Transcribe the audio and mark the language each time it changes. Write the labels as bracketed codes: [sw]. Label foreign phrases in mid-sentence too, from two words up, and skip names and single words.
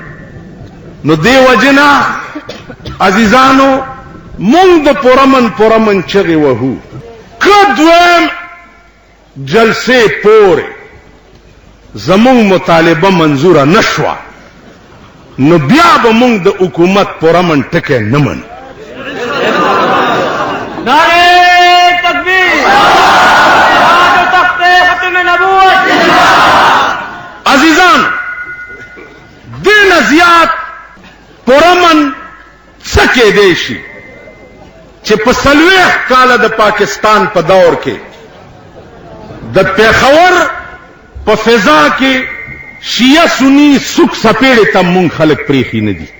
[ps] نو دې وجې نه عزیزانو مونږ د پرمن چغې وهو که دویم جلسې پورې زمونږ مطالبه منظوره نه شوه نو بیا به مونږ د حکومت پرمن ټکی نه منو. [ur] نعرہ تکبیر، تخت ختم نبوت. [ps] عزیزان دین زیات پرمن څه کېدی شي چې په 40 کاله د پاکستان په دور کې د پیښور په فضا کې شیعه سنی سوک سپېړې ته مونږ خلک پریښي نه دي.